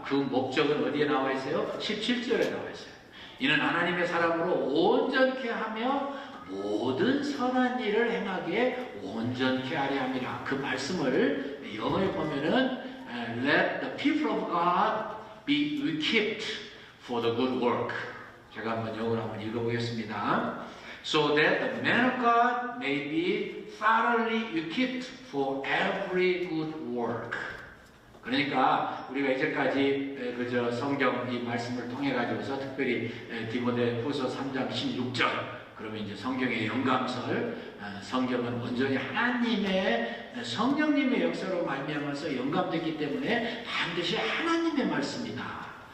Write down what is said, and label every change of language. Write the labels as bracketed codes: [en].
[ko] 그 목적은 어디에 나와 있어요? 17절에 나와 있어요. 이는 하나님의 사람으로 온전케 하며 모든 선한 일을 행하기에 온전케 하려 함이라. 그 말씀을 영어에 보면은 [en] Let the people of God be equipped for the good work. [ko] 제가 한번 영어로 한번 읽어보겠습니다. [en] So that the man of God may be thoroughly equipped for every good work. [ko] 그러니까 우리가 이제까지 그저 성경 이 말씀을 통해 가지고서 특별히 디모데후서 3장 16절, 그러면 이제 성경의 영감설, 성경은 온전히 하나님의 성령님의 역사로 말미암아서 영감됐기 때문에 반드시 하나님의 말씀이다.